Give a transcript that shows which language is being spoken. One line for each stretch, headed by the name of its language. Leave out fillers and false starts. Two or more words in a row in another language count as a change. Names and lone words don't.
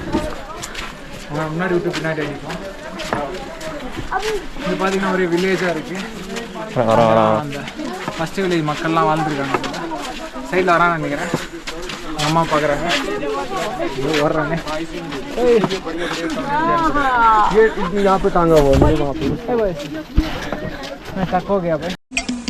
Tamil: அவன் முன்னாடி விட்டு பின்னாடி அடிப்போம். இது பார்த்தீங்கன்னா ஒரு வில்லேஜாக இருக்குது. அந்த
English: first village
Tamil: மக்கள்லாம் வாழ்ந்துருக்காங்க. சைடில் வரான்னு நினைக்கிறேன். அம்மா பார்க்குறாங்க, வர்றாங்க.
Hindi: ये यहाँ पे टांगा हुआ है मेरे वहाँ पे। मैं थक हो गया भाई।